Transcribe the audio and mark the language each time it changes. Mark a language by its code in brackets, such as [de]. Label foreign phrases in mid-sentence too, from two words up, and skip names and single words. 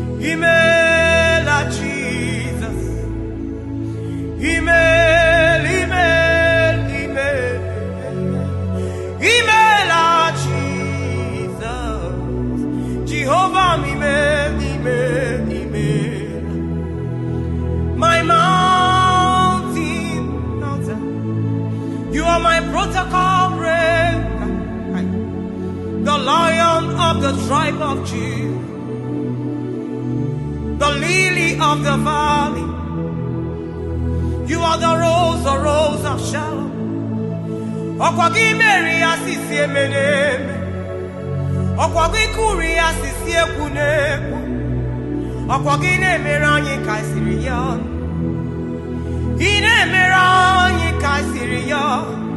[ig] Imela Jizọs. Ime, ime, ime. Imela Jizọs. Jehova m, ime, ime, ime. [en] My mountain mountain. You are my protocol breaker. The Lion of the tribe of Judah. The lily of the valley. You are the rose, the rose of Sharon. [ig] Ọkwa gị mere ya sisi eme n'eme. Ọkwa gị kụrụ ya sisi ekwu n'ekwu. Ọkwa gị na-emere anyị ka anyị siri ya ọnụ. Ị na-emere anyị ka anyị siri ya ọnụ.